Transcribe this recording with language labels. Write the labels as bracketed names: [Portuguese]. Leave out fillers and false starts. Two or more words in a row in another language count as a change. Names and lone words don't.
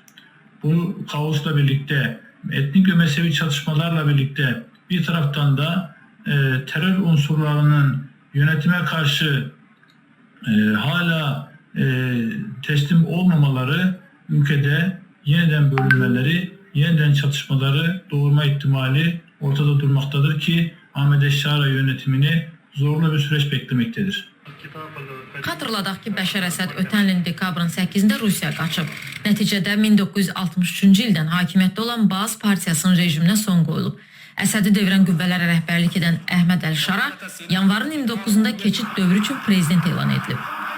[Turkish] Bu kaosla birlikte etnik ve mezhebi çatışmalarla birlikte bir taraftan da terör unsurlarının yönetime karşı hala teslim olmamaları ülkede yeniden bölünmeleri, yeniden çatışmaları doğurma ihtimali ortada durmaktadır ki Ahmed Eşşara yönetimini zorlu bir süreç beklemektedir. [Azerbaijani] Xatırladaq ki, Bəşər Əsəd ötən ilin dekabrın 8-də Rusiyaya qaçıb. Nəticədə 1963-cü ildən hakimiyyətdə olan Baas Partiyasının rejiminə son qoyulub. Əsədi devirən qüvvələrə rəhbərlik edən Əhməd Əl-Şara yanvarın 29-da keçid dövrü üçün prezident elan edilib.